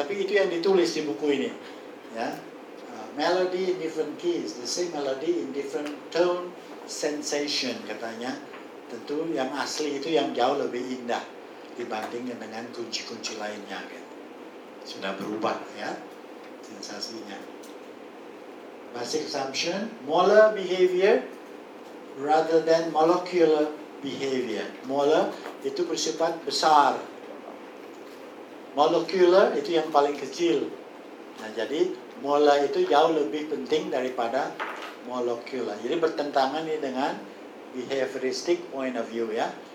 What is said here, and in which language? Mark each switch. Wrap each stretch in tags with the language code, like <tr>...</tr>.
<id>Tapi itu yang ditulis di buku ini ya.</id> <en>Melody in different keys, the same melody in different tone sensation,</en> <id>katanya. Tentu yang asli itu yang jauh lebih indah dibandingkan dengan kunci-kunci lainnya gitu. Sudah berubah ya sensasinya.</id> <en>Basic assumption, molar behavior rather than molecular behavior.</en> <id>Molar itu bersifat besar, molecular itu yang paling kecil. Nah, jadi mola itu jauh lebih penting daripada molekula. Jadi bertentangan ini dengan</id> <en>behavioristic point of view</en> <id>ya.</id>